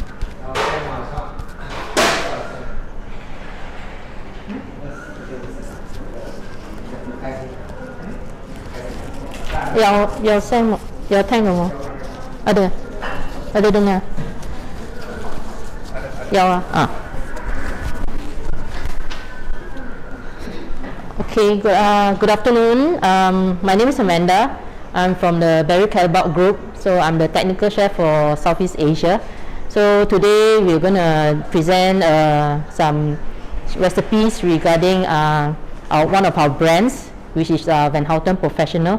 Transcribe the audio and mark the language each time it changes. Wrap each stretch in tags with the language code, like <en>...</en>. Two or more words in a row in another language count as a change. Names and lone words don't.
<yue>有聲冇？有聽到冇 ？</yue> <ms>Ada dengar? Ya.</ms> <en>Okay. Good afternoon. My name is Amanda. I'm from the Callebaut group. So I'm the technical chef for Southeast Asia. So today we're going to present some recipes regarding one of our brands, which is VANHOUTEN Professional.</en>